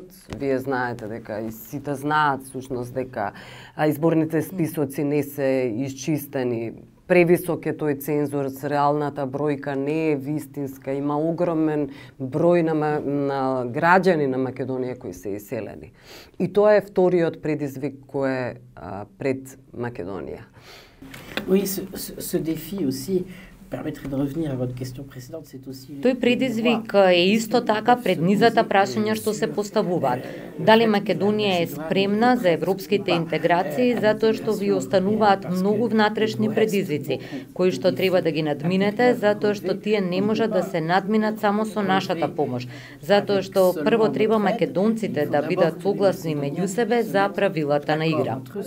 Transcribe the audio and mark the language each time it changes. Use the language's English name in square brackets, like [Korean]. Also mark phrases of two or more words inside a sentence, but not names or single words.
[Macedonian] Вие знаете дека и сите знаат всушност дека изборните списоци не се исчистени. Превисок е тој цензус, реалната бројка не е вистинска, има огромен број на граѓани на Македонија кои се иселени. И тоа е вториот предизвик кој е пред Македонија. [French] Oui, ce défi aussi permettrait de revenir à votre question précédente, c'est aussi... [Macedonian] Тој предизвик е исто така пред низата прашања што се поставуваат. Дали Македонија е спремна за европските интеграции, затоа што ви остануваат многу внатрешни предизвици, кои што треба да ги надминете, затоа што тие не можат да се надминат само со нашата помош, затоа што прво треба македонците да бидат согласни меѓу себе за правилата на игра.